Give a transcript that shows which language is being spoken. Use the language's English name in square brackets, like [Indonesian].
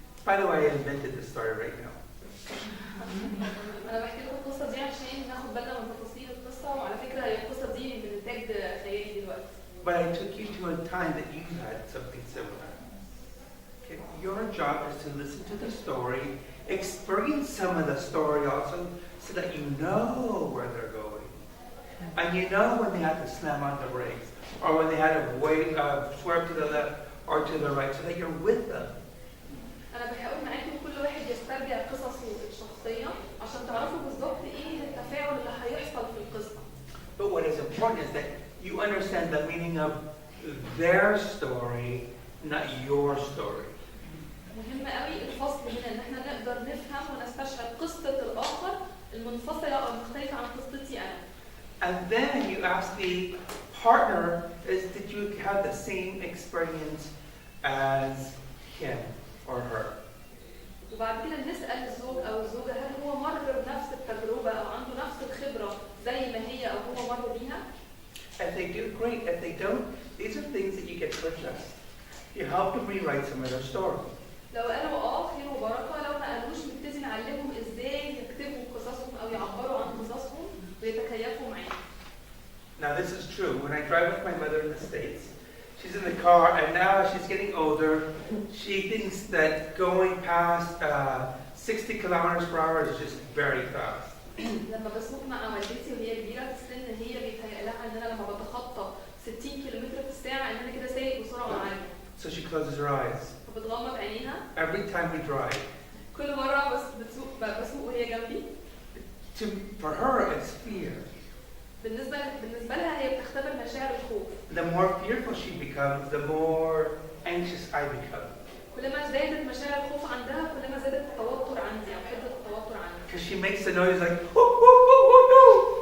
[English] By the way, I invented this story right now. [Arabic] أنا بحكي لكم القصة دي عشان ناخد بالنا من تفاصيل القصة وعلى فكرة هي القصة دي من إنتاج خيالي دلوقتي. [English] But I took you to a time that you had something similar. Okay. Your job is to listen to the story, experience some of the story also, so that you know where they're going. And you know when they had to slam on the brakes, or when they had to swerve to the left or to the right, so that you're with them. [Arabic] أنا بحاول معاكم كل واحد يسترجع قصصه الشخصية عشان تعرفوا بالظبط إيه التفاعل اللي هيحصل في القصة. [English] But what is important is that you understand the meaning of their story, not your story. [Arabic] مهم قوي الفصل هنا إن إحنا نقدر نفهم ونستشعر قصة الآخر المنفصلة أو المختلفة عن قصتي أنا. [English] And then you ask the partner, did you have the same experience as him or her? [Arabic] وبعد كده نسأل الزوج أو الزوجة هل هو مر بنفس التجربة أو عنده نفس الخبرة زي ما هي أو هو مر بيها؟ [English] If they do, great. If they don't, these are things that you get to adjust. You help them rewrite some of their story. [Arabic] لو قالوا خير وبركة، لو ما قالوش نبتدي نعلمهم ازاي يكتبوا قصصهم أو يعبروا عن قصصهم ويتكيفوا معاها. [English] Now this is true. When I drive with my mother in the States, she's in the car, and now she's getting older. She thinks that going past 60 kilometers per hour is just very fast. [Arabic] لما بسوق مع والدتي وهي كبيرة في السن هي بيتهيأ لها إن أنا لما بتخطى 60 كيلومتر في الساعة إن أنا كده سايق بسرعة عالية. [English] So she closes her eyes. [Arabic] فبتغمض عينيها. [English] Every time we drive. [Arabic] كل مرة بسوق وهي جنبي. [English] For her, it's fear. [Arabic] بالنسبة لها هي بتختبر مشاعر الخوف. [English] The more fearful she becomes, the more anxious I become. [Arabic] كل ما زادت مشاعر الخوف عندها كل ما زادت التوتر عندي أو حدة التوتر عندي. [English] Because she makes a noise like whoo whoo whoo whoo whoo.